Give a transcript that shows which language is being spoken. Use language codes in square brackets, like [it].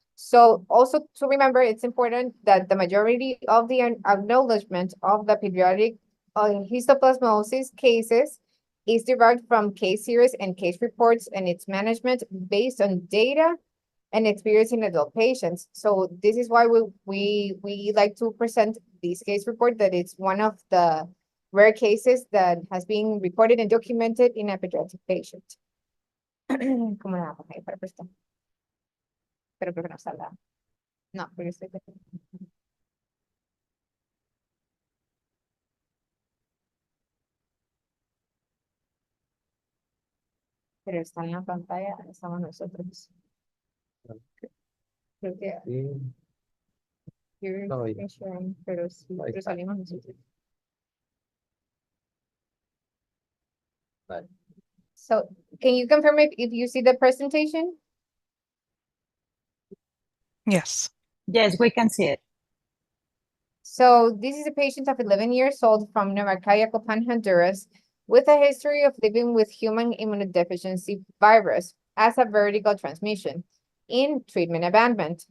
[en] So also to remember, it's important that the majority of the acknowledgement of the pediatric histoplasmosis cases is derived from case series and case reports, and its management based on data and experience in adult patients. So this is why we like to present this case report, that it's one of the rare cases that has been reported and documented in a pediatric patient. [es] ¿Cómo la vamos a ir para prestar? Pero creo que no salga. No, porque estoy... Pero está en la pantalla, estamos nosotros. Creo que... Sí. No, pero sí, pero salimos nosotros. Vale. [en] So, can you confirm if you see the presentation? Yes. Yes, we can see it. So this is a patient of 11 years old from Copan, Honduras, with a history of living with human immunodeficiency virus as a vertical transmission in treatment abandonment.